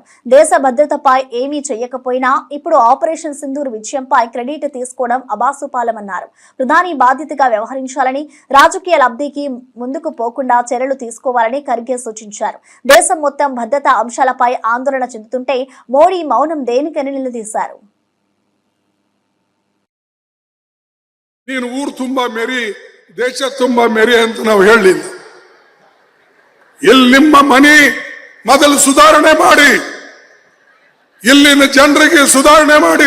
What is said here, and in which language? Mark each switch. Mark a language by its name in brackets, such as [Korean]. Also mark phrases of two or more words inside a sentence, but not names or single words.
[Telugu] దేశ భద్రతపై ఏమీ చేయకపోయినా ఇప్పుడు ఆపరేషన్ సింధూర్ విజయంపై క్రెడిట్ తీసుకోవడం అబాసుపాలమన్నారు. ప్రధాని బాధ్యతగా వ్యవహరించాలని, రాజకీయ లబ్ధికి ముందుకు పోకుండా చర్యలు తీసుకోవాలని ఖర్గే సూచించారు. దేశం మొత్తం భద్రతా అంశాలపై ఆందోళన చెందుతుంటే మోడీ మౌనం దేనికని నిలదీశారు. [Kannada] ನೀನು ಊರು ತುಂಬಾ ಮೇರಿ, ದೇಶ ತುಂಬಾ ಮೇರಿ ಅಂತ ನಾವು ಹೇಳಲಿಲ್ಲ. ಇಲ್ಲಿ ನಿಮ್ಮ ಮನೆ ಮೊದಲು ಸುಧಾರಣೆ ಮಾಡಿ, ಇಲ್ಲಿನ ಜನರಿಗೆ ಸುಧಾರಣೆ ಮಾಡಿ.